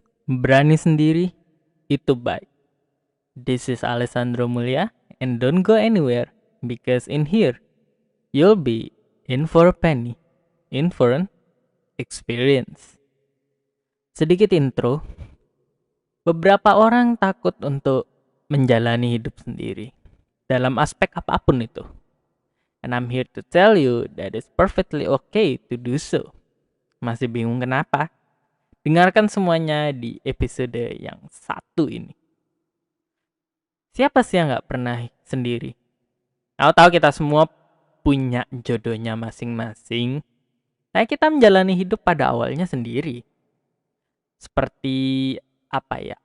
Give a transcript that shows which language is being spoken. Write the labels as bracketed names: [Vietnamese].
[Indonesian] Berani sendiri itu baik. [English] This is Alessandro Mulia and don't go anywhere because in here you'll be in for a penny, in for an experience. [Indonesian] Sedikit intro, beberapa orang takut untuk menjalani hidup sendiri dalam aspek apapun itu. [English] And I'm here to tell you that it's perfectly okay to do so. [Indonesian] Masih bingung kenapa? Dengarkan semuanya di episode yang satu ini. Siapa sih yang gak pernah sendiri? Aku tahu kita semua punya jodohnya masing-masing. Nah, kita menjalani hidup pada awalnya sendiri. Seperti apa ya?